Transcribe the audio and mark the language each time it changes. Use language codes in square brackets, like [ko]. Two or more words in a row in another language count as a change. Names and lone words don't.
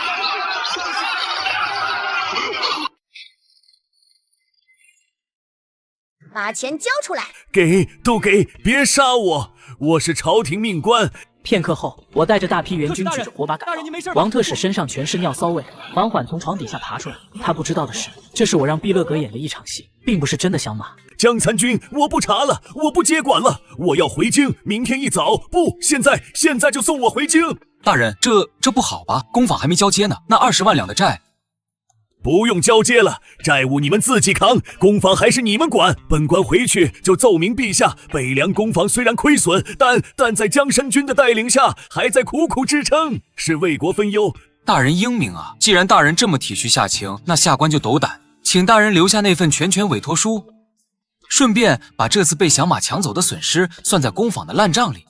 [zh] 把錢交出來！都給，別殺我！我是朝廷命官。片刻後，我帶着大批援軍舉着火把趕到。王特使身上全是尿騷味，緩緩從床底下爬出來。他不知道的是，這是我讓畢勒格演的一場戲，並不是真的響馬。江参军，我不查了，我不接管了，我要回京，明天一早，不，现在就送我回京。大人，这不好吧？公坊还没交接呢，那20万两的债。不用交接了，债务你们自己扛，公坊還是你們管。本官回去就奏明陛下，北涼公坊雖然虧損，但在江山君的帶領下，還在苦苦支撐，是為國分憂。大人英明啊！既然大人這麼體恤下情，那下官就斗膽，請大人留下那份全權委託書，順便把這次被響馬搶走的損失算在公坊的爛賬裡。